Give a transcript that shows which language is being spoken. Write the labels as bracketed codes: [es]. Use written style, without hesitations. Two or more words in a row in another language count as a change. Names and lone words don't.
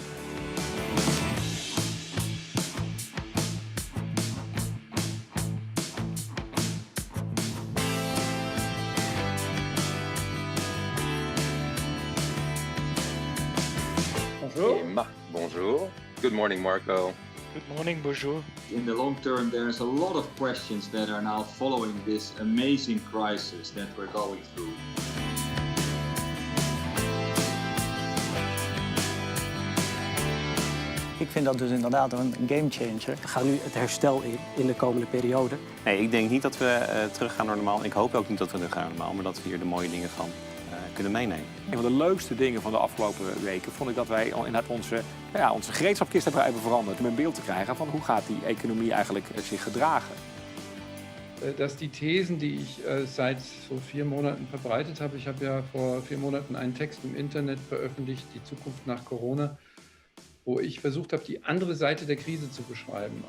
[fr] Bonjour. [en] Bonjour. Good morning, Marco. Good morning, bonjour. In the long term, there's a lot of questions that are now following this amazing crisis that we're going through. [nl] Ik vind dat dus inderdaad een gamechanger. We gaan nu het herstel in de komende periode. Nee, ik denk niet dat we teruggaan naar normaal. Ik hoop ook niet dat we teruggaan naar normaal, maar dat we hier de mooie dingen van kunnen meenemen. Een van de leukste dingen van de afgelopen weken vond ik dat wij inderdaad onze gereedschapkist hebben veranderd. Om een beeld te krijgen van hoe gaat die economie eigenlijk zich gedragen. [de] Dass die Thesen, die ich seit so 4 Monaten verbreitet habe, ich habe ja vor 4 Monaten einen Text im Internet veröffentlicht, die Zukunft nach Corona, wo ich versucht habe, die andere Seite der Krise zu beschreiben.